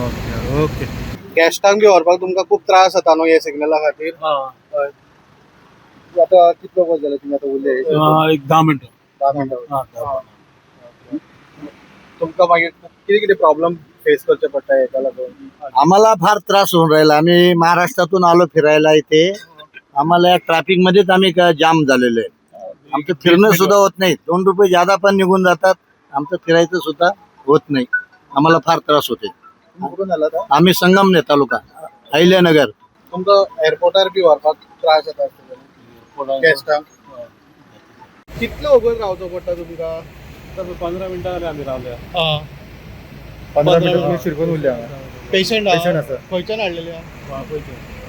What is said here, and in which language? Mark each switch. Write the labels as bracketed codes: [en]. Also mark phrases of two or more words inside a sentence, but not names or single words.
[en] okay okay. [kok] गॅस्टांक बी व्हरपाक तुमकां खूप त्रास जाता न्हू हे सिग्नला खातीर. आतां कितलो वच जाले तुमी आतां उरले? एक 10 मिनटं. 10 मिनटां. तुमकां मागीर कितें कितें [en] problem face [kok] करचे पडटा हेका लागून? [mr] आम्हाला फार त्रास होऊन राहिला. आम्ही महाराष्ट्रातून आलो फिरायला इथे. आम्हाला या ट्रॅफिक मध्येच आम्ही जाम झालेलो आहे. आमचं फिरणं सुद्धा होत नाही. 2 रुपये ज्यादा पण निघून जातात. आमचं फिरायचं सुद्धा होत नाही. आम्हाला फार त्रास होते. कुठून आला आता? आम्ही संगमनेर तालुका अहिल्यानगर. [kok] तुमकां एअरपोर्टार बी व्हरपाक त्रास जाता गॅस्टांक? कितलो वगोर रावचो पडटा तुमकां? 15 मिनटां जालीं आमी रावल्या. 15 मिनटां तुमी शिरकून उरल्या. पेशंट आसा. खंयच्यान हाडलेले? पयचे